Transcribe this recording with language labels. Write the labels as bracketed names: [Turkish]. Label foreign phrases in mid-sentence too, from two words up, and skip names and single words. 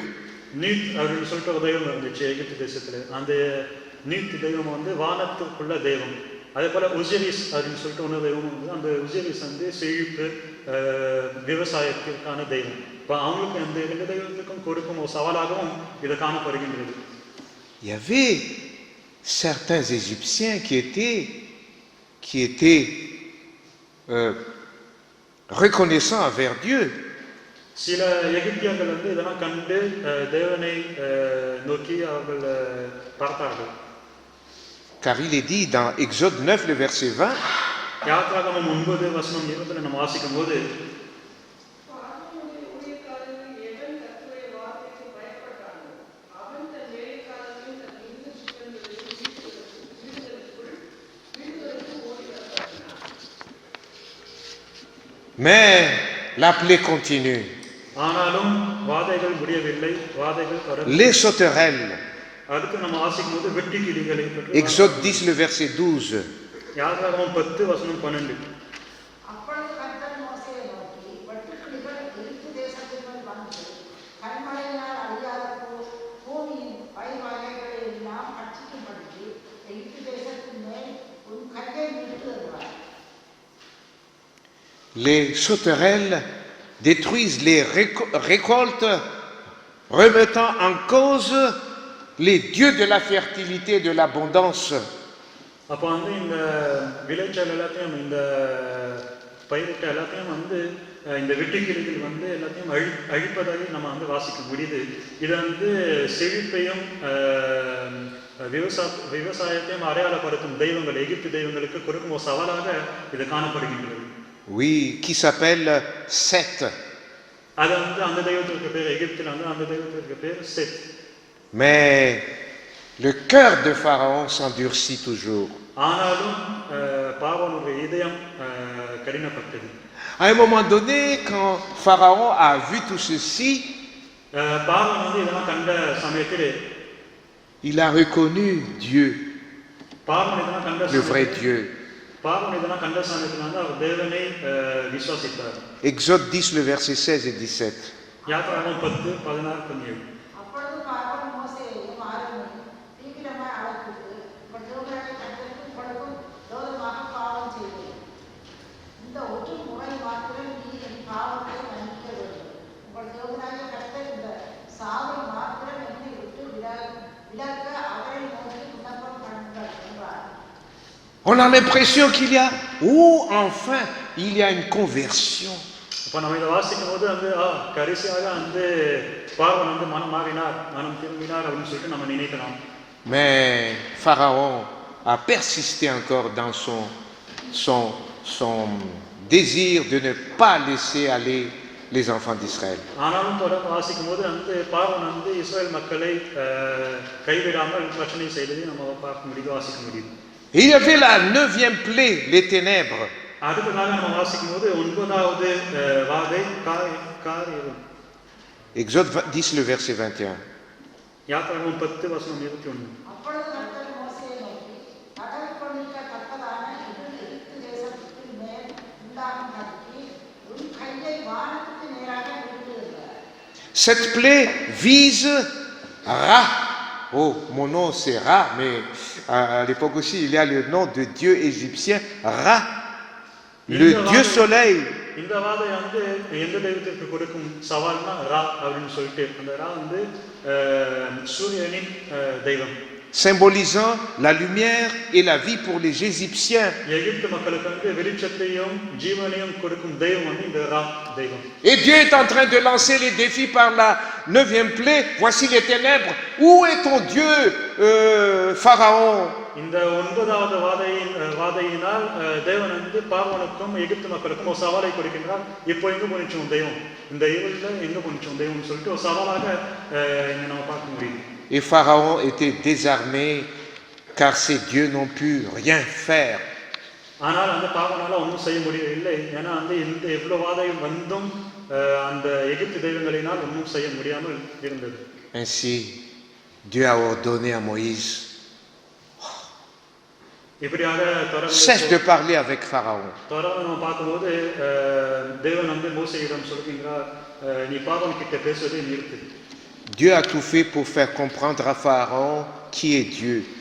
[Tamil] நீட் அப்படின்னு சொல்லிட்டு ஒரு தெய்வம் இருந்துச்சு எகிப்து தேசத்துல. அந்த நீட் தெய்வம் வானத்துக்குள்ள தெய்வம். அதே போல ஒசிரிஸ் அப்படின்னு சொல்லிட்டு ஒன்று தெய்வம் அந்த ஒசிரிஸ் செழிப்பு விவசாயத்திற்கான தெய்வம். இப்போ அவங்களுக்கு அந்த 2 தெய்வத்துக்கும் கொடுக்கும் ஒரு சவாலாகவும் இது காணப்படுகின்றது. [French] Il y avait certains Égyptiens qui étaient reconnaissants envers Dieu. [Tamil] சில எகிப்தியர்கள் இதெல்லாம் கண்டு தேவனை நோக்கி அவர்கள் பார்த்தார்கள். [French] Car il est dit dans Exode 9, le verset 20, [Tamil] யாத்ராகமம் 9 வசனம் 20 நம்ம வாசிக்கும் போது [French] mais la plaie continue. [Tamil] ஆனாலும் வாதைகள் முடியவில்லை, வாதைகள் தொடர்ந்து. [French] Les sauterelles. [Tamil] அதுக்கு நம்ம வாசிக்கும் போது வெட்டி கிளிகளை பற்றி. [French] Exode 10, le verset 12. [Tamil] யாத்ராகமம் 10 வசனம் 12. அப்பொழுது கர்த்தர் மோசேயை நோக்கி, வெட்டுக்கிளிகள் எகிப்து தேசத்திற்குள் வந்து கன்மழையினால் அழியாத பூமியின் பயிர் வகைகளை எல்லாம் பட்சிக்கும்படி எகிப்து தேசத்தின் மேல் உன் கையை நீட்டு என்றார். [French] Les sauterelles détruisent les récoltes, remettant en cause les dieux de la fertilité et de l'abondance. [Tamil] அப்போ இந்த விளைச்சல் எல்லாத்தையும் இந்த பயிரிட்ட எல்லாத்தையும் இந்த வெட்டுக்கிளிகள் எல்லாத்தையும் அழிப்பதாக நம்ம வாசிக்க முடியுது. இது செழிப்பையும் விவசாயத்தையும் அடையாளப்படுத்தும் தெய்வங்கள் எகிப்து தெய்வங்களுக்கு கொடுக்கும் ஒரு சவாலாக இது காணப்படுகின்றது. [French] Oui, qui s'appelle Seth. [Tamil] அது அந்த தெய்வத்திற்கு பேர் எகிப்தில் அந்த தெய்வத்திற்கு பேர் செத். [French] Mais le cœur de Pharaon s'endurcit toujours. [Tamil] ஆனாலும் பார்வோனுடைய இதயம் கடினப்பட்டது. [French] À un moment donné, quand Pharaon a vu tout ceci, [Tamil] பார்வோன் இதெல்லாம் கண்ட சமயத்திலே [French] il a reconnu Dieu, [Tamil] பார்வோன் இதெல்லாம் கண்ட [French] le vrai Dieu. [Tamil] பார்வோன் இதெல்லாம் கண்ட சமயத்தினால அவர் தேவனை விசுவாசித்தார். [French] Exode 10, le verset 16 et 17. [Tamil] யாத்ராகமம் 10 16 17. அப்பொழுது பார்வோன் மோசேயையும் ஆரோனையும் தீவிரமாய் அழைப்பித்து, உங்கள் தேவனாகிய கர்த்தருக்கு உங்களுக்கும் விரோதமாக பாவம் செய்தேன். இந்த ஒரு முறை மாத்திரம் நீ என் பாவத்தை மன்னிக்க வேண்டும். உங்கள் தேவனாகிய கர்த்தர் இந்த சாவை மாத்திரம் என்னை விட்டு விலக்க அவரை நோக்கி விண்ணப்பம் பண்ணுங்கள் என்றார். [French] On a l'impression qu'il y a, enfin, il y a une conversion. [Tamil] இப்போ நம்ம இதை வாசிக்கும் போது கடைசியாக பார்வோன் மனம் மாறினார், மனம் திரும்பினார் அப்படின்னு சொல்லிட்டு நம்ம நினைக்கலாம். [French] Mais Pharaon a persisté encore dans son désir de ne pas laisser aller les enfants d'Israël. [Tamil] ஆனாலும் தொடர்ந்து வாசிக்கும் போது பார்வோன் இஸ்ரேல் மக்களை கைவிடாமல் பிரச்சனை செய்ததை நம்ம பார்க்க முடியுது, வாசிக்க முடியுது. [French] Et il y avait la 9e plaie, les ténèbres. [Tamil] அடுத்ததாக நம்ம வாசிக்கும் போது 9வது வாதை காரியம். [French] Exode 10, le verset 21. [Tamil] யாத்ராகமம் 10 வசனம் 21. அப்பொழுது கர்த்தர் மோசேயை நோக்கி, கடல் கொள்ளிக்கத்தக்கதான எகிப்து தேசத்தின் மேல் உண்டாகும் கடிக்கு உன் கையை வானத்துக்கு நேராக நீட்டு என்றார். [French] Cette plaie vise Ra. Oh, mon nom c'est Ra, mais à l'époque aussi, il y a le nom de Dieu égyptien, Ra, le Dieu soleil. [Tamil] இந்த வாதை வந்து எந்த தெய்வத்திற்கு கொடுக்கும் சவால்னா ரா அப்படின்னு சொல்லிட்டு அந்த ரா வந்து சூரியனின் தெய்வம். [French] Symbolisant la lumière et la vie pour les Égyptiens. Et Dieu est en train de lancer les défis par la 9e plaie. Voici les ténèbres. Où est ton Dieu, Pharaon? [Tamil] இந்த 9வது வாதையினால் தேவன் வந்து பார்வோனுக்கும் எகிப்து மக்களுக்கும் ஒரு சவாலை கொடுக்கின்றார். இப்போ எங்க போனிச்சோம் தெய்வம், இந்த இருள்ல எங்க போனிச்சோம் தெய்வம்னு சொல்லிட்டு ஒரு சவாலாக இங்க நம்ம பார்க்க முடியும். [French] Et Pharaon était désarmé car ces dieux n'ont pu rien faire. [Tamil] ஆனால் அந்த பார்வோனால ஒன்றும் செய்ய முடியவில்லை. ஏன்னா அந்த இந்த எவ்வளவு வாதையும் வந்தும் அந்த எகிப்து தெய்வங்களினால் ஒன்றும் செய்ய முடியாமல் இருந்தது. [French] Ainsi Dieu a ordonné à Moïse: cesse de parler avec Pharaon. Dieu a tout fait pour faire comprendre à Pharaon qui est Dieu.